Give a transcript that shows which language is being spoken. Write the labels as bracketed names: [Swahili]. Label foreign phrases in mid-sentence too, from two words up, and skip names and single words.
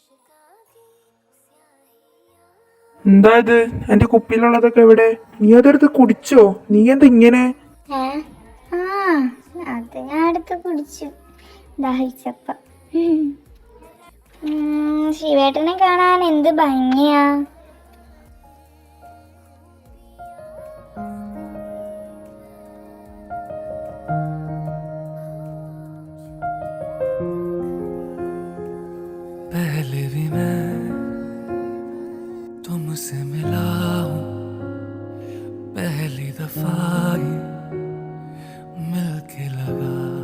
[Malayalam] എന്താ ഇത്? എന്റെ കുപ്പിയിലുള്ളതൊക്കെ എവിടെ? നീ അതെടുത്ത് കുടിച്ചോ? നീ എന്താ ഇങ്ങനെ? അത് ഞാൻ എടുത്ത് കുടിച്ചു ദാഹിച്ചപ്പ. ശിവേട്ടനെ കാണാൻ എന്ത് ഭംഗിയാ. [Hindi] पहले भी मैं तुमसे मिला हूँ, पहली दफा ही मिलके लगा,